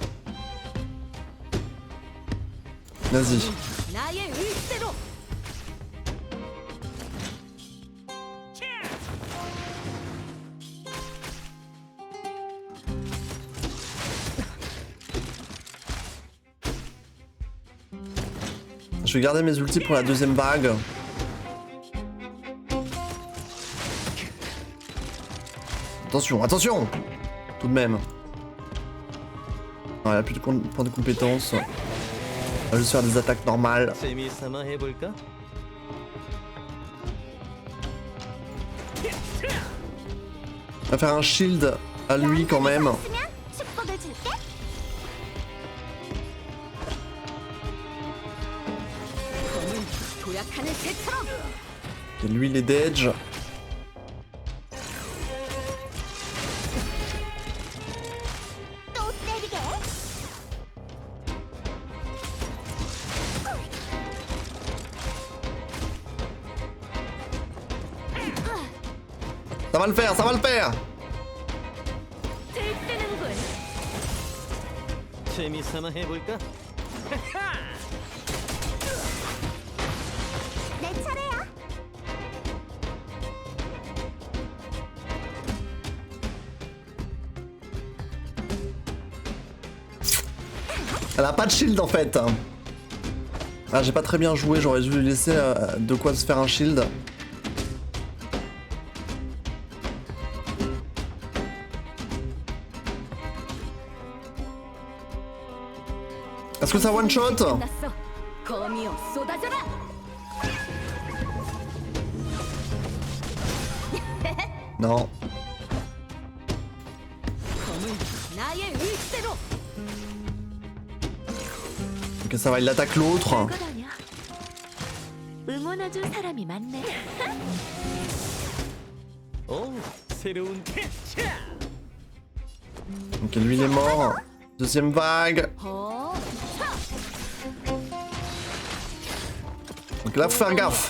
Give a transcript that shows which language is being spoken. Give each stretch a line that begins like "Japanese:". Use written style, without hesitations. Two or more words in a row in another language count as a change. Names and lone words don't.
French: Vas-y.
Korean: 나의 의지대로.
French: Je vais garder mes ultis pour la 2ème vague. Attention, attention! Tout de même. Non, il a plus de points de compétence. On va juste faire des attaques normales.
Korean: 재밌어나 해볼까?
French: On va faire un shield à lui quand même.
Korean: 있으면 축복을 줄게. 검을 도약하는 새처럼.
French: Et lui, il est d'edge.
Korean: 또 때리게.
French: Ça va le faire, ça va le faire!
Korean: 들뜨는군. 재밌어나 해볼까? 내 차례야.
French: Elle a pas de shield en fait. Ah, j'ai pas très bien joué, j'aurais dû lui laisser de quoi se faire un shield. Est-ce que ça
English: one shot?
Korean: 끝났어. 검이여 쏟아져라.
French: Non.
Korean: 검을 나의 의지대로.
French: Ok, ça va, il attaque l'autre.
Korean: 거다냐. 응원해줄 사람이 많네. 오, 새로운.
French: Ok, lui il est mort. 2ème vague. 어. Donc là, faut faire gaffe.